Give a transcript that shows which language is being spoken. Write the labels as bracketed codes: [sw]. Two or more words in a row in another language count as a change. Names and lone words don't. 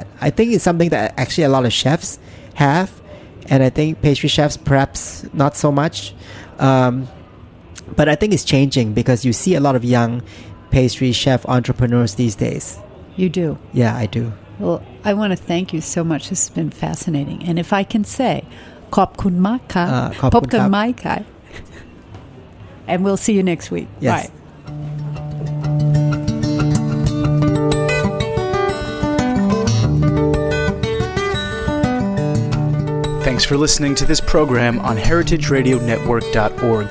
[en] I think it's something that actually a lot of chefs have, and I think pastry chefs perhaps not so much. But I think it's changing because you see a lot of young pastry chef entrepreneurs these days. You do? Yeah, I do. Well, I want to thank you so much. This has been fascinating. And if I can say, [th] ขอบคุณมากค่ะ พบกันใหม่ค่ะ. [en] And we'll see you next week. Yes. Bye. Thanks for listening to this program on heritageradionetwork.org.